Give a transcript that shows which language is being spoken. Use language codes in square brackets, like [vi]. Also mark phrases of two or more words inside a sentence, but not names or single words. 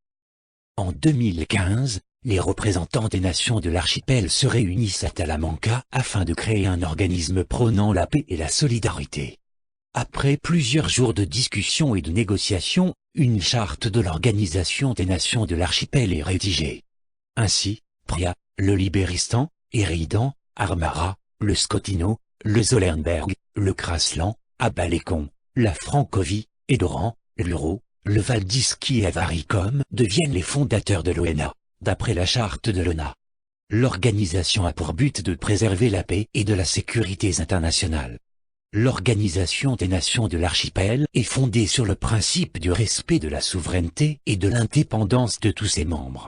[fr] En 2015, les représentants des nations de l'archipel se réunissent à Talamanca afin de créer un organisme prônant la paix et la solidarité. Après plusieurs jours de discussions et de négociations, une charte de l'Organisation des Nations de l'archipel est rédigée. Ainsi, Pria, le Libéristan, Éridan, Armara, le Skotino, le Zollenberg, le Kraslan, Abalécon, la Francovie, Edoran, l'Uro, le Valdiski et Avaricom deviennent les fondateurs de l'ONA, d'après la charte de l'ONA. L'organisation a pour but de préserver la paix et de la sécurité internationale. L'Organisation des Nations de l'archipel est fondée sur le principe du respect de la souveraineté et de l'indépendance de tous ses membres.